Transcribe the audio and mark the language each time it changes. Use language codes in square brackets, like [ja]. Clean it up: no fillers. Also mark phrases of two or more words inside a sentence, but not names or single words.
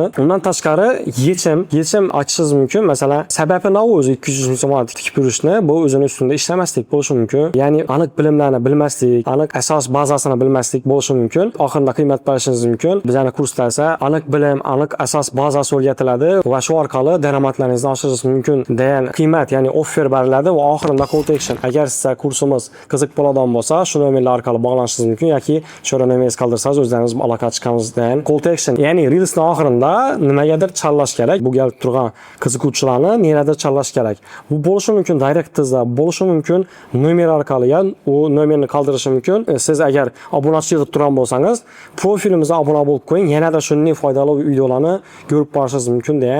[uz] Undan tashqari yechim aytishingiz mumkin. Masalan, sababi nima o'zi 200 ming so'm tikib yurishni, bu o'zini ustida ishlamaslik bo'lishi mumkin. Ya'ni aniq bilimlarni bilmaslik, aniq asos bazasini bilmaslik bo'lishi mumkin. Oxirida qiymat berishingiz mumkin. Bizning kursda esa aniq bilim, aniq asos bazasi o'rgatiladi va shu orqali daromadlaringizni oshirishingiz mumkin degan qiymat, ya'ni offer beriladi va oxirida [en] call to action. [uz] Agar sizga kursimiz qiziq bo'ladigan bo'lsa, shu nomerlar orqali bog'lanishingiz mumkin yoki shora nomeringizni qoldirsangiz o'zlaringiz aloqa chiqamiz degan [en] call to action. [uz] Ya'ni reelsning oxirida nimagadir challash kerak. Bu galib turgan qiziquvchilarni neradir challash kerak. Bu bo'lishi mumkin direktizda, bo'lishi mumkin nomer orqali, ya'ni u nomerni qoldirishi mumkin. Siz agar obunachi yig'ib turgan bo'lsangiz, profilimizga obuna bo'lib qo'ying, yanada shunday foydali videolarni ko'rib borishingiz mumkin degan.